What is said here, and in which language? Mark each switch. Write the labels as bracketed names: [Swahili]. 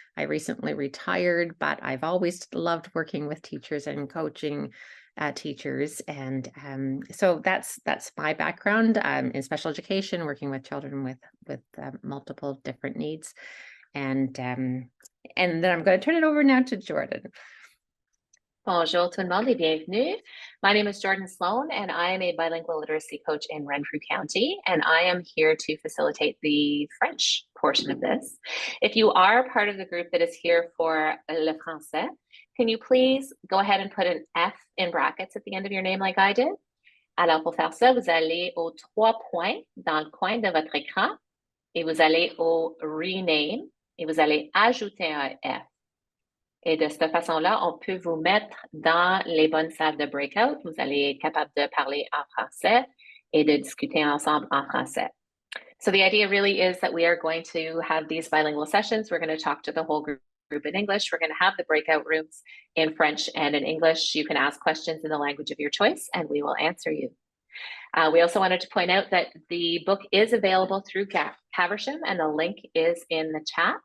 [English] I recently retired, but I've always loved working with teachers and coaching teachers. And so that's my background in special education, working with children with multiple different needs. And then I'm going to turn it over now to Jordan. [French] Bonjour tout le monde et bienvenue. [English] My name is Jordan Sloan, and I am a bilingual literacy coach in Renfrew County, and I am here to facilitate the French portion of this. If you are part of the group that is here for le français, can you please go ahead and put an F in brackets at the end of your name like I did? [French] Alors, pour faire ça, vous allez aux 3 points dans le coin de votre écran, et vous allez au rename, et vous allez ajouter un F. Et de cette façon-là, on peut vous mettre dans les bonnes salles de breakout. Vous allez être capable de parler en français et de discuter ensemble en français. [English] So the idea really is that we are going to have these bilingual sessions. We're going to talk to the whole group in English. We're going to have the breakout rooms in French and in English. You can ask questions in the language of your choice, and we will answer you. We also wanted to point out that the book is available through Caversham, and the link is in the chat.